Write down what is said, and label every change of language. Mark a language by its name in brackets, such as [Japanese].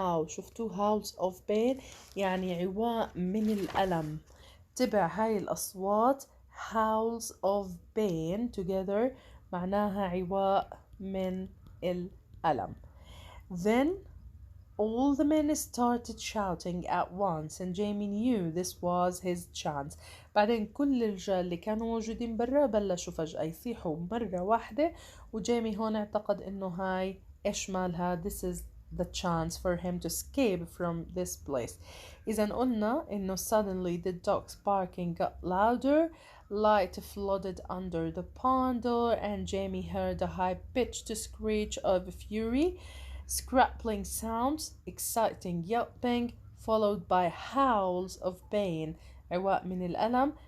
[Arabic] شفتوا [English] howls of pain [Arabic] يعني عواء من الألم. تبع هاي الأصوات [English] howls of pain together [Arabic] معناها عواء من الألم. [English] Then all the men started shouting at once and Jamie knew this was his chance. [Arabic] بعدين كل الرجال اللي كانوا موجودين برا بلشوا فجأة يصيحوا مرة واحدة وجيمي هون اعتقد انه هاي ايش مالها [English] this is the chance for him to escape from this place. [Arabic] إذا قلنا إنه [English] suddenly the dog's barking got louder, light flooded under the barn door, and Jamie heard a high-pitched screech of fury, scrappling sounds, exciting yelping, followed by howls of pain, [Arabic] عواء من الألم.